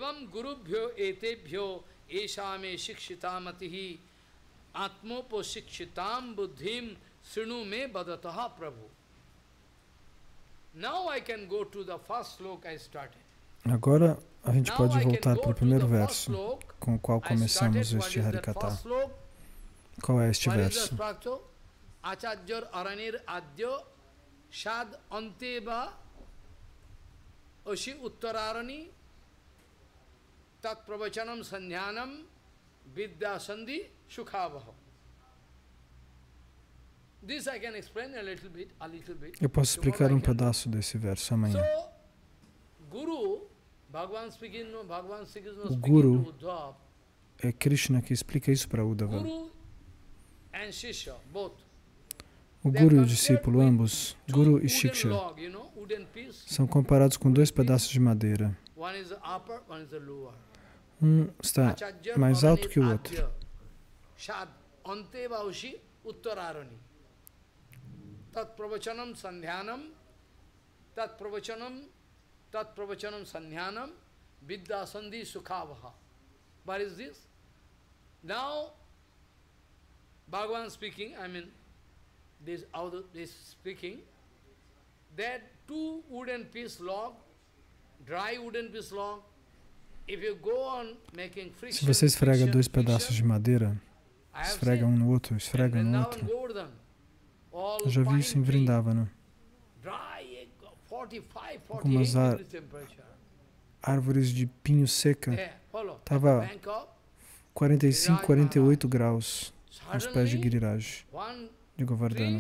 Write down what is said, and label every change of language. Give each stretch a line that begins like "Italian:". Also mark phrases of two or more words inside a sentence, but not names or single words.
Portuguese: Agora a gente pode voltar para o primeiro verso com o qual começamos este Harikatha. Qual é este verso?
Sanskrit: Acharjor aranir adyo shad anteba oshi uttararani tat pravachanam sandhyanam vidya sandhi shukhavaha.
Portuguese: Eu posso explicar um pedaço desse verso amanhã. O Guru é Krishna que explica isso para Uddhava. O Guru e o discípulo, ambos, Guru e Shiksha, são comparados com dois pedaços de madeira. Um está mais alto que o outro.
Sanskrit: Tat pravachanam sandhyanam vidya sandhi sukhavaha.
English: What is this? Now, Bhagavan speaking, this speaking, that two wooden piece log, dry wooden piece log, if you go on making friction,
Portuguese: se você esfrega dois pedaços de madeira, esfrega um no outro, esfrega no outro. Eu já vi isso em Vrindavana. Algumas árvores de pinho seca estava 45, 48 graus nos pés de Giriraj, de Govardhana.